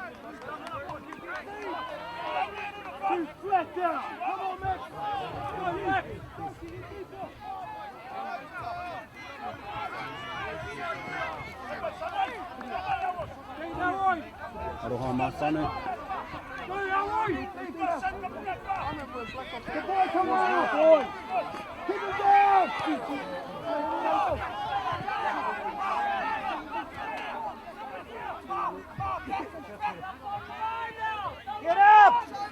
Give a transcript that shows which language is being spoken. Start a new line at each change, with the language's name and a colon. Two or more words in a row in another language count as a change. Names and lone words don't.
English: Too flat down. Come on, Max. Come on, Max.
Māori: Aroha mai whānau.
English: Good boy, come on, boy. Keep him down. Get up.